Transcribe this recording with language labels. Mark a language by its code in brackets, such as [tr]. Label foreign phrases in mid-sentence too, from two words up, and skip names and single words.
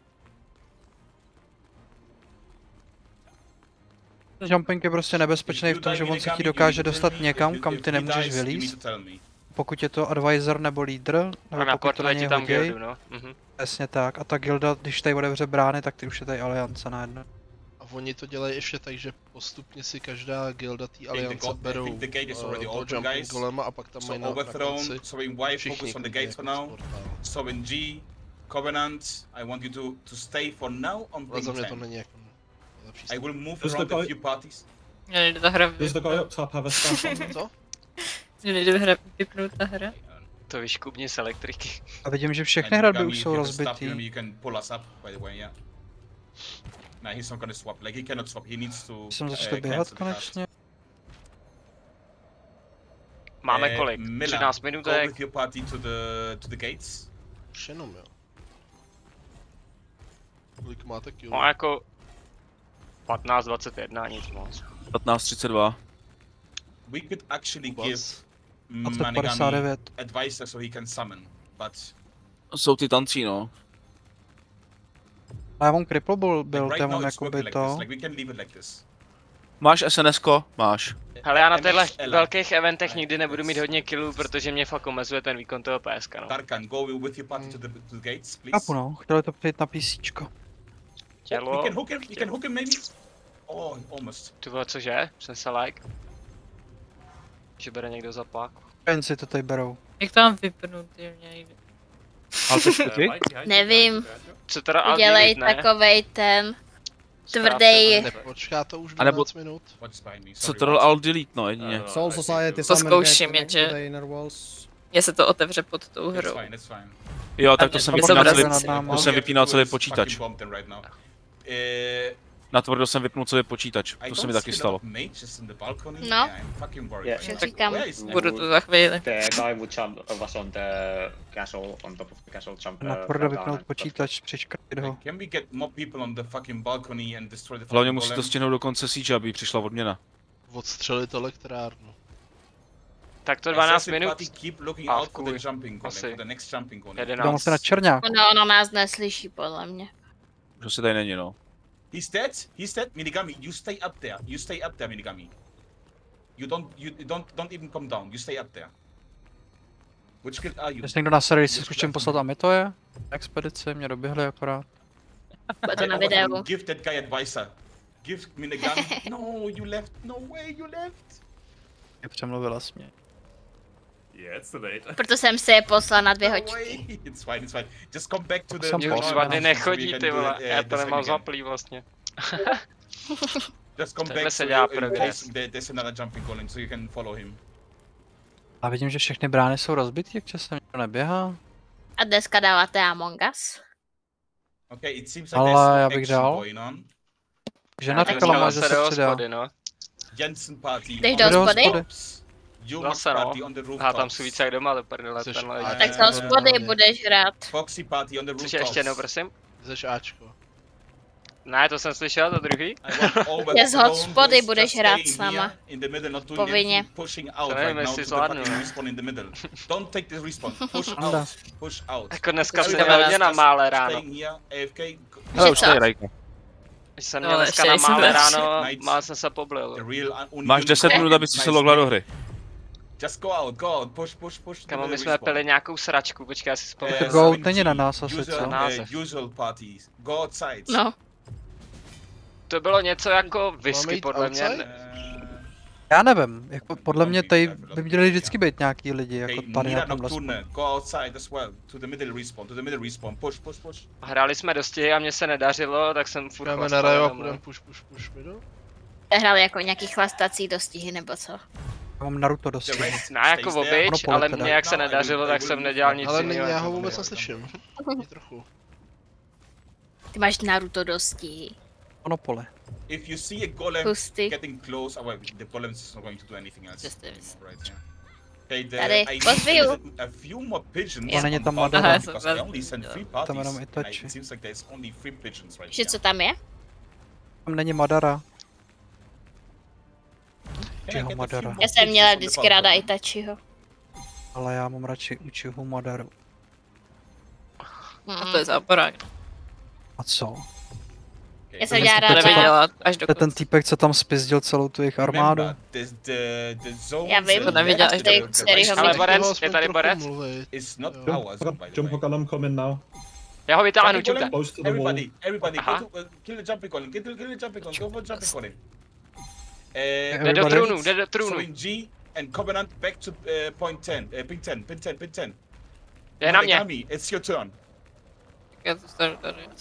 [cs] Jumping je prostě nebezpečný v tom, že on se ti dokáže dostat někam, kam ty nemůžeš vylízt. Pokud je to advisor nebo lídr, A nebo na pokud to na portě něj tam hodí, gildu, no. Mhm. přesně tak. A ta gilda, když tady otevře brány, tak ty už je tady aliance najednou. A oni to dělají ještě tak, že postupně si každá gilda té aliance [en] I [cs] berou [en] think the gate is already [cs] toho [en] open, jumping guys. [cs] golema a pak tam mají [en] So [cs] na [en] overthrown, [cs] konci [en] Sovereign Y, [cs] všichni [en] focus on the [cs] klidně [en] gates for [cs] jako [en] now. [cs] z portálu. [en] Sovereign G, Covenant, I want you to stay for now on [cs] Ale za [en] ping [cs] mě to [en] 10. [cs] není jako nejlepší [en] I will move Does the around a guy- few parties. [cs] Nejde ta hra [en] Does the guy up top have a staff on him? [cs] Co? Nejde hra vypnout ta hra. To vyškubni z elektriky. A vidím, že všechny [en] And [cs] hradby [en] Gami, [cs] už [en] if [cs] jsou [en] you have a staff, [cs] rozbitý. [en] you can pull us up, by the way, yeah. Nah, he's not gonna swap. Like, he cannot swap. He needs to [cs] Jsem začal běhat [en] cancel the card. [cs] konečně. Máme kolik? [en] Mila, [cs] 13 [en] go [cs] minutek. [en] with your party to the gates. [cs] Už jenom jo. Kolik máte kill? No jako 15-21, nic moc. 15:32. [en] We could actually What? give 2059. Manigami advisor so he can summon, but [cs] Jsou ty tancí, no. A já mám cripple byl, [en] like, right [cs] já [en] now [cs] mám [en] it's working [cs] jakoby [en] like [cs] to. [en] this. Like, we can leave it like this. [cs] Máš SNS-ko? Máš. Hele, já na MX těchto Ela. velkých eventech nikdy nebudu mít hodně killů, protože mě fakt omezuje ten výkon toho PSK, no. [en] Tarkan, go with your party to the gates, please. [cs] Chápu no, chtěli to přijít na PCčko. [en] We [cs] Tělo, [en] can hook him. We can hook him, maybe. Oh, almost. [cs] ty vole, cože? Jsem se like. Že bere někdo za pak. Fancy to tady berou. Jak tam vypnout, je mě nejde. Ale počkej. Nevím, Co teda udělej Aldirit, ne? takovej ten tvrdý. Nepočká to už A nebo- 12 minut? [en] What's behind me? [cs] Co [en] Sorry, [cs] to dal Alt Delete, no jedině. [en] Soul Society [cs] To [en] summon [cs] zkouším, [en] gate [cs] jenže- [en] to the inner walls. [cs] Mně se to otevře pod tou [en] That's [cs] hrou. [en] fine, that's fine. [cs] Jo, tak to jsem Je to vypínal mrazí. celý, to jsem vypínal celý počítač. [en] Fucking bomb them right now. [cs] Natvrdo jsem vypnul celý počítač, [en] I [cs] to se [en] don't [cs] mi [en] see [cs] taky [en] a lot [cs] stalo. [en] of mages in the balcony. [cs] No. [en] Yeah, I'm fucking worried. Yeah. right now. [cs] Tak říkám. [en] Where is [cs] Budu tu za chvíli. [en] The guy would jump was on the castle, on top of the castle, jump. [cs] Na tvrdo vypnout počítač, přečkrat ho. [en] Can we get more people on the fucking balcony and destroy the [cs] Hlavně [en] fucking [cs] musí to [en] golem? [cs] stihnout do konce siege, aby přišla odměna. Odstřelit elektrárnu. Tak to 12 [en] Assassin [cs] minut. [en] party, keep looking [cs] A, [en] out for the [cs] cool. [en] jumping golem, [cs] Asi. [en] for the next jumping golem. [cs] 11. Dám se na čerňák. Ono nás neslyší, podle mě. Že se tady není, no. [en] He's dead, Minigami, you stay up there, Minigami. You don't even come down, you stay up there. Which guild are you? [cs] Jestli někdo na server si zkusím poslat a my to je. Expedici, mě doběhli akorát. Bude to na [en] Hey, [cs] videu. [en] give that guy advisor. Give Minigami. No, you left, no way, you left. [cs] Je přemluvila jsi mě. [en] Yeah, it's too late. [cs] Proto jsem si je poslal na 2 [en] No [cs] hoďky. [en] way. It's fine. Just come back to the... [cs] Jsem Mě poslal. už Poslal. 2 dny [en] so we [cs] nechodí, [en] can [cs] ty [en] do, [cs] vole. Já to [en] the [cs] nemám [en] second. [cs] zaplý vlastně. [en] Just come [cs] Takhle [en] back [cs] se [en] so [cs] dělá [en] in [cs] progres. [en] case there's another jumping golem, so you can follow him. [cs] A vidím, že všechny brány jsou rozbitý, jak časem někdo neběhá. A dneska dáváte Among Us. [en] Okay, it seems [cs] Ale [en] like there's [cs] já [en] some [cs] bych [en] action [cs] dal. [en] going on. [cs] Žena Tak říkala, jo, má, že se do přidá. hospody, no. [en] Jensen party. [cs] Jdeš [en] on [cs] do [en] the [cs] hospody? [en] rooftops. Junior [cs] Zase no. [en] party on the rooftops. [cs] Aha, tam jsou více jak doma, do prdele, Což- tenhle. a- Tak z hospody budeš hrát. [en] Foxy party on the rooftops. [cs] Což ještě jednou, prosím? Jseš Ačko. Ne, to jsem slyšel, to druhý. [en] I want all [cs] Je z [en] alone [cs] hotspody, [en] boys [cs] budeš [en] just [cs] hrát [en] staying [cs] s náma. [en] here in the middle, not doing [cs] Povinně. [en] anything, pushing out [cs] To nevím, [en] right now [cs] jestli [en] to the [cs] zvládnu, [en] fucking [cs] no. [en] respawn in the middle. Don't take the respawn. Push [cs] Anda. [en] out. Push out. [cs] Jako dneska jsem Počkej, měl já hodně na mále ráno. [en] Staying here, AFK. [cs] Hele, už co? tady Rajka. Když jsem No, měl dneska ještě na nejsem mále další. ráno, [en] Nights. [cs] má jsem se poblil. [en] The real [cs] Máš 10 minut, aby si se logla do hry. [en] Just go out, push. [cs] Kamo, my jsme pili nějakou sračku, počkej, já si vzpomenu. To go není na nás asi, co? [en] Usual parties. Go outside. [cs] No. To bylo něco jako whisky, podle mě. Já nevím, jako podle mě tady by měli vždycky být nějaký lidi, jako tady na tomhle spolu. [en] Go outside as well, to the middle respawn, push. [cs] Hráli jsme dosti a mně se nedařilo, tak jsem furt Jdeme na rajo a půjdeme push, middle. Hráli jako nějaký chlastací dostihy nebo co? Já mám Naruto dosti. Ne, jako obyč, ale mně jak se nedařilo, tak jsem nedělal nic ale jiného. já ho vůbec neslyším. Ani trochu. Ty máš Naruto dostihy. Monopole. [en] If you see a golem [cs] Pusty. [en] getting close, well, the golem is not going to do anything else. Just this. Right, yeah. Okay, [cs] Tady, [en] I [cs] pozbiju. [en] need a few more pigeons. [cs] Ona není tam [en] on [cs] Madara. [en] because I only sent 3 [cs] Tam jenom [en] parties. [cs] Itachi. [en] It seems like there's only 3 pigeons right [cs] Že co tam je? Tam není Madara. [en] here. [cs] Uchiho Madara. Já jsem měla vždycky ráda Itachiho. Ale já mám radši Uchiho Madaru. A to je záporák. A co? Já jsem dělala ráda. Neviděla až To do je ten týpek, co tam spizdil celou tu jejich armádu. Já vím, To neviděla až do kterýho Ale mi... Borec, je tady Borec? [en] It's not ours, by the Jump way. golem coming now. [cs] Já ho vytáhnu, [en] Jumping [cs] čumte. [en] golem? Close to the wall. Everybody, [cs] Aha. [en] go to, kill the jumping golem, kill the jumping golem, go for the jumping golem. [cs] Jde do trůnu, jde do trůnu. [en] So in G and Covenant back to point 10, pin 10. [cs] Je na mě. [en] Monogami, it's your turn. [cs] Já to stanu tady.